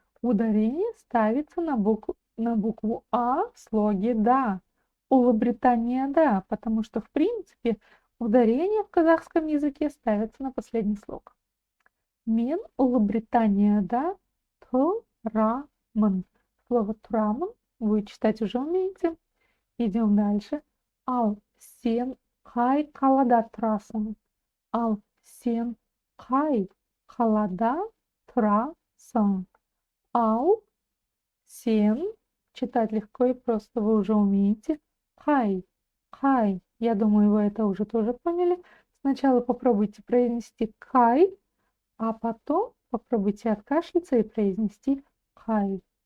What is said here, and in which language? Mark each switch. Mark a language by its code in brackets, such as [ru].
[ru] Ударение ставится на букву А в слоге да. Улыбритания, да, потому что, в принципе, ударение в казахском языке ставится на последний слог. [kk] Мен Улыбританияда турамын. [ru] Слово турамын вы читать уже умеете. Идем дальше. [kk] Ал сен қай қалада тұрасың? Ал сен қай қалада тұрасың? Ал сен, [ru] читать легко и просто, вы уже умеете. Қай. Я думаю, вы это уже тоже поняли. Сначала попробуйте произнести кай, а потом попробуйте откашляться и произнести кай.